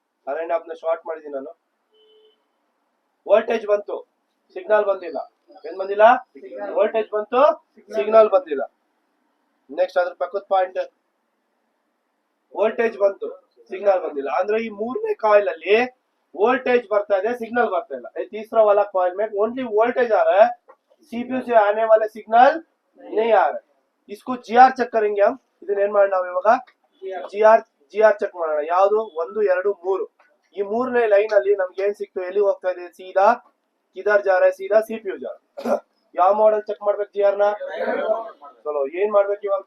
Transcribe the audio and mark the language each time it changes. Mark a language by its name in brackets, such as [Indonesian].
[Kannada] Around of ನ short ಮಾಡಿದ್ದೀನಿ ನಾನು. ವೋಲ್ಟೇಜ್ ಬಂತು, ಸಿಗ್ನಲ್ ಬಂದಿಲ್ಲ. ಏನ್ ಬಂದಿಲ್ಲ? ವೋಲ್ಟೇಜ್ ಬಂತು, ಸಿಗ್ನಲ್ ಬಂದಿಲ್ಲ. ನೆಕ್ಸ್ಟ್ ಅದ್ರ ಪಕ್ಕದ ಪಾಯಿಂಟ್ ವೋಲ್ಟೇಜ್ ಬಂತು, ಸಿಗ್ನಲ್ ಬಂದಿಲ್ಲ. ಅಂದ್ರೆ ಈ ಮೂರನೇ ಕಾಯಿಲ್ ಅಲ್ಲಿ वोल्टेज ಬರ್ತಾ ಇದೆ, ಸಿಗ್ನಲ್ ಬರ್ತಾ ಇಲ್ಲ. [Hindi] ये तीसरा वाला कॉइल में ओनली वोल्टेज आ रहा है, सीपीयू से आने वाले सिग्नल नहीं आ रहा है. इसको GR [Kannada] ಚೆಕ್ [Hindi] करेंगे हम. [Kannada] ಇದನ್ನ ಏನ್ ಮಾಡೋಣ ನಾವು ಇವಾಗ? GR ಚೆಕ್ ಮಾಡೋಣ. ಯಾವುದು? 1 2 3. ಈ ಮೂರನೇ ಲೈನ್ ಅಲ್ಲಿ ನಮ್ಗೆ ಏನ್ ಸಿಕ್ತು? ಎಲ್ಲಿ ಹೋಗ್ತಾ ಇದೆ? [Hindi] ಸೀದಾ ಕಿಧರ್ जा रहा है? सीधा CPU जा रहा है. [Kannada] ಯಾವ ಮಾಡೆಲ್ ಚೆಕ್ ಮಾಡ್ಬೇಕು GR ನ? ಚಲೋ ಏನ್ ಮಾಡ್ಬೇಕು ಇವಾಗ?